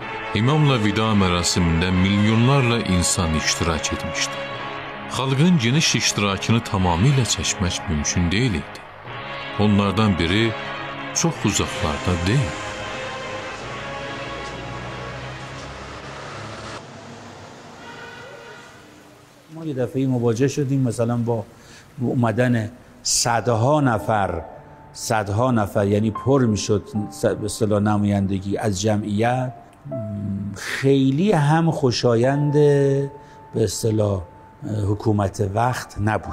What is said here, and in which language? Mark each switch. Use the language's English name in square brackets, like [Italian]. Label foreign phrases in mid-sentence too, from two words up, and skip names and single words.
[Azerbaijani] İmamla vida mərasimində milyonlarla insan iştirak etmişdi. Xalqın geniş iştirakını tamamilə çəkmək mümkün deyil idi. Onlardan biri çox uzaqlarda deyil. [Persian] ما یه دفعه مواجه شدیم مثلا با اومدن صدها نفر یعنی پر میشد به اصطلاح نمایندگی از جمعیت، خیلی هم خوشایند به اصطلاح حکومت وقت نبود.